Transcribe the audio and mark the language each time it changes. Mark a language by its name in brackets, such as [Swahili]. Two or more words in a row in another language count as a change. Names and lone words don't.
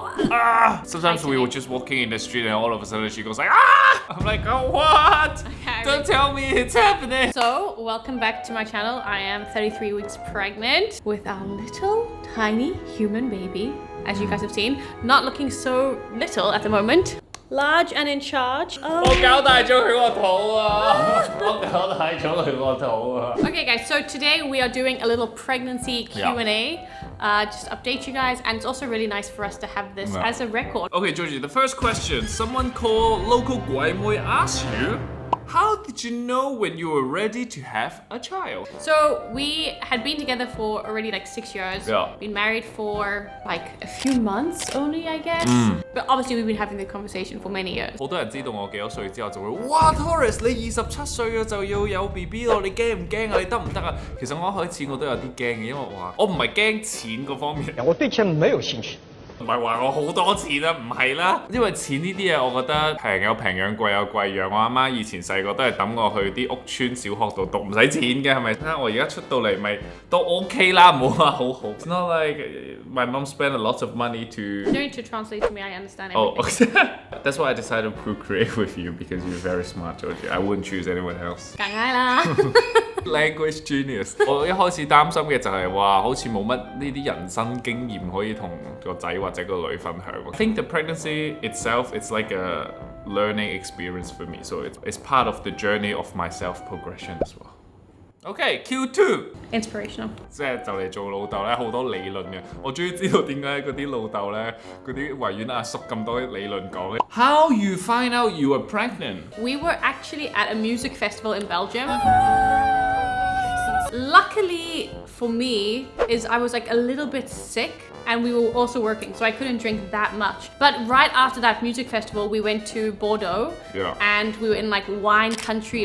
[English] Sometimes we were just walking in the street and all of a sudden she goes like, ah! I'm like, oh, what? Okay, Don't tell me it's happening. So, welcome back to my channel. I am 33 weeks pregnant with our little tiny human baby, as you guys have seen. Not looking so little at the moment. Large and in charge. Oh. [Cantonese] 我搞大咗佢個肚啊！我搞大咗佢個肚啊！ [English] Okay guys, so today we are doing a little pregnancy Q&A. Just update you guys, and it's also really nice for us to have this as a record. Okay, Georgie, the first question. Someone called Local Guaimoy asked you, how did you know when you were ready to have a child? So we had been together for already like 6 years. Yeah. Been married for like a few months only, I guess. But obviously we've been having the conversation for many years. [Cantonese] 好多人知道我幾多歲之後就會，哇 Taurus 你27歲啊就要有 BB 咯，你驚唔驚啊？你得唔得啊？其實我一開始我都有啲驚嘅，因為我唔係驚錢嗰方面。我對錢沒有興趣。唔係話我好多錢啊，唔係啦，因為錢呢啲嘢，我覺得平有平養，貴有貴養。我阿媽以前細個都係揼我去啲屋村小學度讀，唔使錢嘅，係咪？睇下我而家出到嚟咪都 OK 啦，唔好話好好。 [English] It's not like my mom spent a lot of money to. You don't need to translate to me. I understand everything. Oh, okay. That's why I decided to procreate with you because you're very smart, Georgie. I wouldn't choose anyone else. [Cantonese] 梗係啦。 [English] Language genius. [Cantonese] 我一開始擔心嘅就係話，好似冇乜呢啲人生經驗可以同個仔或者個女分享。 [English] I think the pregnancy itself, it's like a learning experience for me. So it's part of the journey of my self-progression as well. Okay, Q2. Inspirational. [Cantonese] 即係就嚟做老豆咧，好多理論嘅。我終於知道點解嗰啲老豆咧，嗰啲維園阿叔咁多理論講嘅。 [English] How you find out you were pregnant? We were actually at a music festival in Belgium. Luckily for me is I was like a little bit sick and we were also working, so I couldn't drink that much. But right after that music festival, we went to Bordeaux and we were in like wine country.